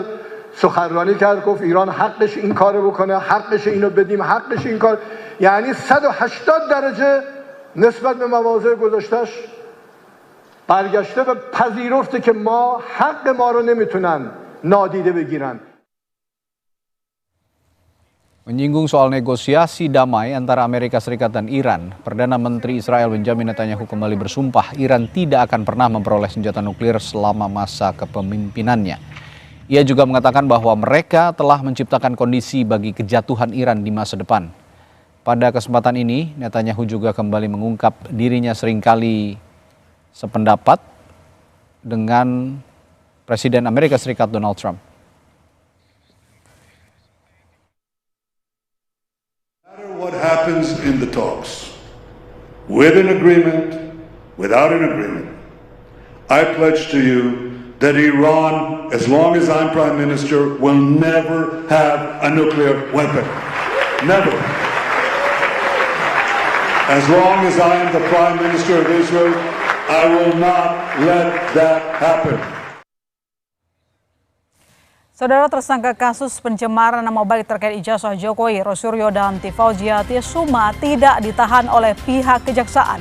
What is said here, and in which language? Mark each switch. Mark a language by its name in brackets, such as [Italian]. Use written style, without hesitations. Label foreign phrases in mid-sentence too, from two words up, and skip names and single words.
[Persian] سخنرانی کرد گفت ایران حقش این کارو بکنه، حقش اینو بدیم، حقش این کار. یعنی 180 درجه نسبت به مواضع گذاشتش برگشته و پذیرفته که ما حق ما رو نمیتونن نادیده بگیرن. [Indonesian] Menyinggung soal negosiasi damai antara Amerika Serikat dan Iran, Perdana Menteri Israel Benjamin Netanyahu kembali bersumpah Iran tidak akan pernah memperoleh senjata nuklir selama masa kepemimpinannya. Ia juga mengatakan bahwa mereka telah menciptakan kondisi bagi kejatuhan Iran di masa depan. Pada kesempatan ini, Netanyahu juga kembali mengungkap dirinya seringkali sependapat dengan Presiden Amerika Serikat Donald Trump. [English] What happens in the talks, with an agreement, without an agreement, I pledge to you that Iran, as long as I'm Prime Minister, will never have a nuclear weapon. Never. As long as I am the Prime Minister of Israel, I will not let that happen. [Indonesian] Saudara, tersangka kasus pencemaran nama baik terkait ijazah Jokowi, Roy Suryo dan Tifauziatia Suma tidak ditahan oleh pihak kejaksaan.